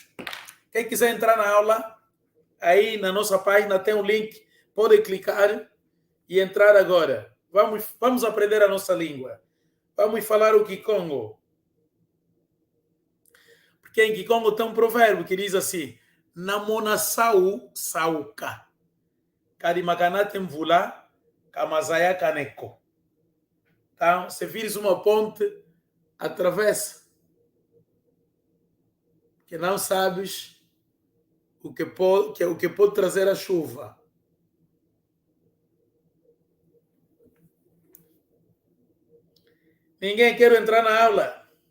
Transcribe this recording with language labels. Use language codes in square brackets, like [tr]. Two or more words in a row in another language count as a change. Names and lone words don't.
[pt] Quem quiser entrar na aula, aí na nossa página tem um link, pode clicar e entrar agora. Vamos aprender a nossa língua. Vamos falar o Kikongo. Porque em Kikongo tem um provérbio que diz assim: [kg] Namona sau sauka. Karimakanate mvula kamazaya kaneko. [pt] Então, se vires uma ponte, atravessa. Que não sabes o que pode trazer a chuva. Ninguém quer entrar na aula.